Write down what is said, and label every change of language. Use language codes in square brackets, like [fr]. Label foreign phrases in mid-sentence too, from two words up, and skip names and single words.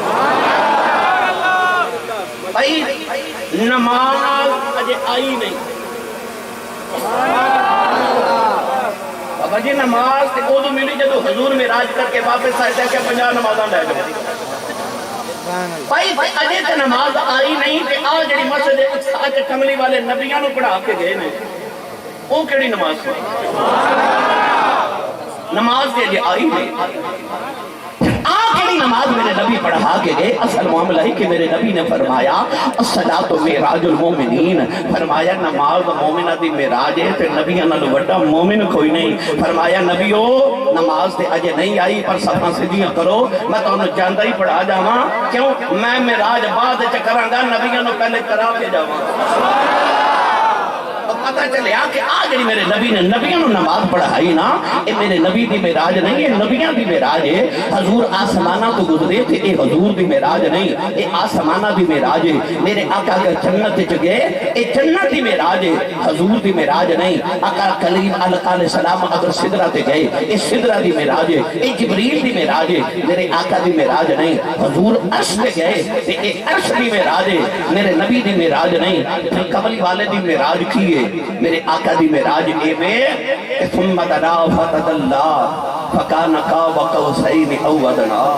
[pa] بھائی نماز اجے آئی نہیں وجہ نماز تے ادو ملی جدو حضور معراج کر کے واپس آئے تھے کہ 50 نمازاں لے جاؤ بھائی اجے تے نماز آئی نہیں کہ آ جڑی مسجد اقصی تے کملی والے نبیاں نو پڑھا کے گئے نے وہ کیڑی نماز ہے نماز کے لیے آئی نہیں آخری نماز میرے نبی پڑھا کے گئے اصل معاملہ ہے کہ میرے نبی نے فرمایا [ar] الصلاۃ معراج المومنین [pa] فرمایا نماز مومنہ دی معراج ہے تے نبیاں نال وڈا مومن کوئی نہیں فرمایا نبیو نماز تے اجے نہیں آئی پر صفاں سیدھیاں کرو میں تانوں جاندا ہی پڑھا جاواں کیوں میں معراج بعد وچ کراں گا نبیاں نوں پہلے کرا کے جاواں پتہ چلیا کہ آج میرے نبی نے نبیوں نے نماز پڑھائی نا یہ میرے نبی دی معراج نہیں یہ نبیوں دی معراج ہے حضور آسمانہ تو گزرے تھے یہ حضور دی معراج نہیں یہ آسمانہ دی معراج ہے میرے آقا کے جنت گئے یہ جنت دی معراج ہے حضور دی معراج نہیں آقا کلیم علیہ السلام اگر سدرہ تے گئے یہ سدرہ دی معراج ہے یہ جبریل دی معراج ہے میرے آقا دی معراج نہیں حضور عرش تے گئے یہ عرش دی معراج ہے میرے نبی دی معراج نہیں کملی والے دی معراج کی ہے میرے آقا دی معراج اے میں [ar] ثم دنا فتدلا فکان قاب قوسین او ادنا